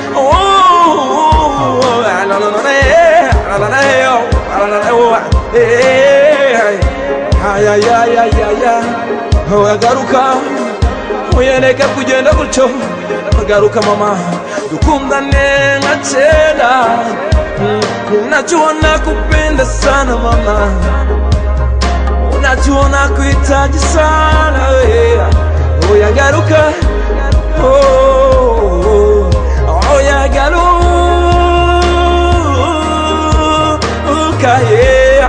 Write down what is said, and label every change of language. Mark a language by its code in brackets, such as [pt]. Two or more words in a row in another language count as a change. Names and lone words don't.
[rw] Garuka uyereke kugenda gutyo, garuka mama dukundane nka kera, [sw] unajua nakupenda sana mama, unajua nakuhitaji sana [rw] oya garuka oya garuka